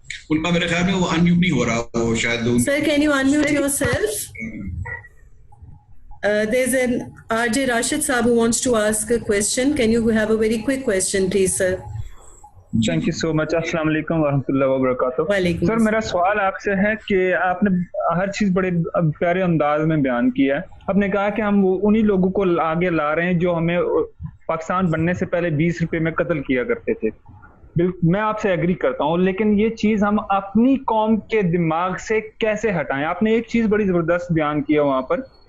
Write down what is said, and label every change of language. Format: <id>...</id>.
<ur>ان کا میرے خیال میں وہ انمیوٹ نہیں ہو رہا, وہ شاید.</ur> <en>Sir, can you unmute yourself? There's an RJ Rashid Saab who wants to ask a question. Can you have a very quick question, please, sir? Thank you so much. السلام علیکم ورحمۃ اللہ وبرکاتہ.</en> <ur>سر میرا سوال آپ سے ہے کہ آپ نے ہر چیز بڑے پیارے انداز میں بیان کیا ہے. آپ نے کہا کہ ہم انہی لوگوں کو آگے لا رہے ہیں جو ہمیں پاکستان بننے سے پہلے 20 روپے میں قتل کیا کرتے تھے. میں آپ سے ایگری کرتا ہوں, لیکن یہ چیز ہم اپنی قوم کے دماغ سے کیسے ہٹائیں؟ آپ نے ایک چیز بڑی زبردست بیان کیا وہاں پر.</ur>